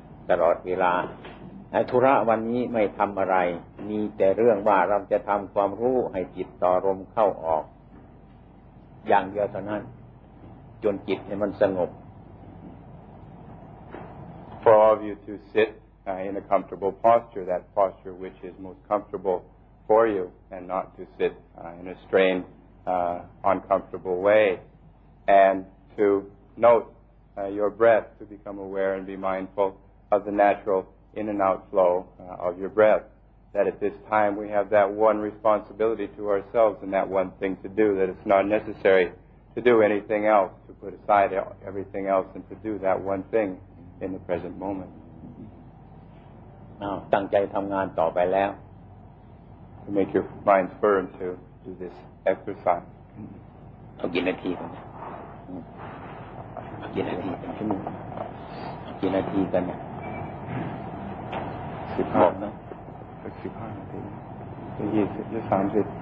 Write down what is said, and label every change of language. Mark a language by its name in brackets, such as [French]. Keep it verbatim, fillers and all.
[Thai] ตลอดเวลาธุระวันนี้ไม่ทำอะไรมีแต่เรื่องว่าเราจะทำความรู้ให้จิตต่อลมเข้าออกอย่างเดียวเท่านั้นจนจิตให้มันสงบ [English] For all of you to sit uh, in a comfortable posture, that posture which is most comfortable for you, and not to sit uh, in a strained, uh, uncomfortable way, and to note uh, your breath, to become aware and be mindful of the natural in and out flow uh, of your breath, that at this time we have that one responsibility to ourselves and that one thing to do, that it's not necessary to do anything else, to put aside everything else and to do that one thing. In the present moment. [Thai] อ้าวตั้งใจทำงานต่อไปแล้ว [English] To make your mind firm to do this exercise. [Thai] เอากี่นาทีกันเอากี่นาทีกันชั่วโมงเอากี่นาทีกันเนี่ย สิบห้านะสิบห้านาทีจะยี่สิบหรือสามสิบ